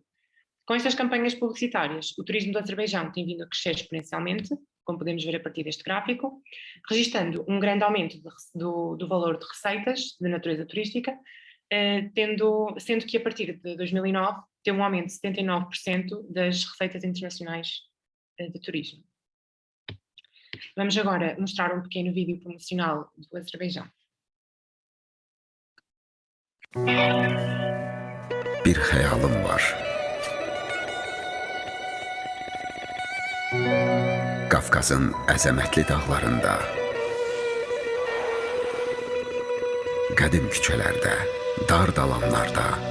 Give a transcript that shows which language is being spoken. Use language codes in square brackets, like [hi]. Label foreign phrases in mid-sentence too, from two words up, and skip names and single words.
[pt] Com estas campanhas publicitárias, o turismo do Azerbaijão tem vindo a crescer exponencialmente, como podemos ver a partir deste gráfico, registando um grande aumento do valor de receitas de natureza turística, sendo que a partir de 2009 teve um aumento de 79% das receitas internacionais de turismo. Vamos agora mostrar um pequeno vídeo promocional do Azerbaijão. [az] Bir xəyalım var. Qafqazın əzəmətli dağlarında, qədim küçələrdə, dar dalanlarda,